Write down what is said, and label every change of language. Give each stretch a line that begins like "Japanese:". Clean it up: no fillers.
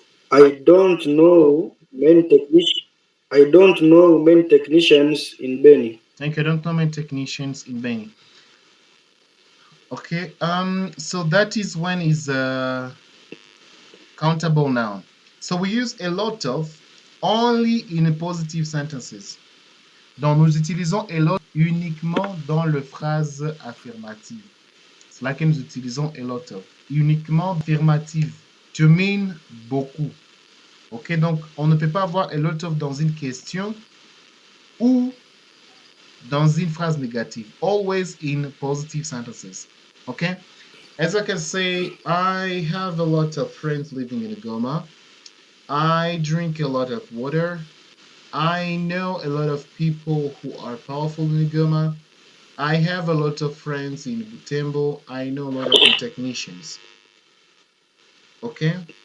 English: I don't know many technicians. I don't know many technicians in Beni. Thank you. I don't know many technicians in Beni. Okay. So that is when is countable noun. So we use a lot of only in positive sentences.
French: Donc nous utilisons a lot uniquement dans les phrases affirmatives. C'est là que nous utilisons a lot of uniquement affirmative
English: to mean
French: beaucoup. Ok, donc on ne peut pas avoir a lot of dans une question ou dans une phrase négative.
English: Always in positive sentences. Okay? As I can say, I have a lot of friends living in Goma. I drink a lot of water. I know a lot of people who are powerful in Goma. I have a lot of friends in Butembo. I know a lot of technicians. Okay?